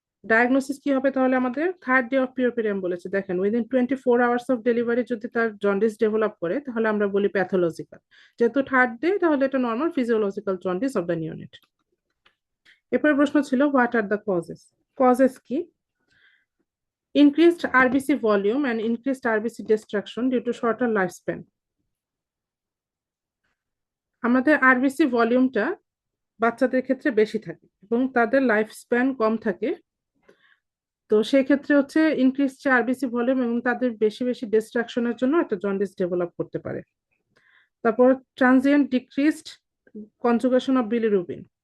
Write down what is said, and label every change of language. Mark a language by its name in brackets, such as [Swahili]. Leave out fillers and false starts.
[Bangla] Diagnosis কি হবে তাহলে আমাদের? [English] third day of puerperium [Bangla] বলেছে, দেখেন [English] within 24 hours of delivery [Bangla] যদি তার জন্ডিস ডেভেলপ করে তাহলে আমরা বলি প্যাথোলজিক্যাল, যেহেতু থার্ড ডে তাহলে এটা [English] Normal physiological jaundice of the neonate. [Bangla] এরপরে প্রশ্ন ছিল [English] What are the causes. [Bangla] Causes কি? [English] increased RBC volume and increased RBC destruction due to shorter lifespan. [Bangla] আমাদের আরবিসি ভলিউমটা বাচ্চাদের ক্ষেত্রে বেশি থাকে এবং তাদের লাইফ স্প্যান কম থাকে, তো সেই ক্ষেত্রে হচ্ছে ইনক্রিজ আরবিসি ভলিউম এবং তাদের বেশি বেশি ডিস্ট্রাকশনের জন্য একটা জন্ডিস ডেভেলপ করতে পারে। তারপর [English] Transient decreased conjugation of bilirubin.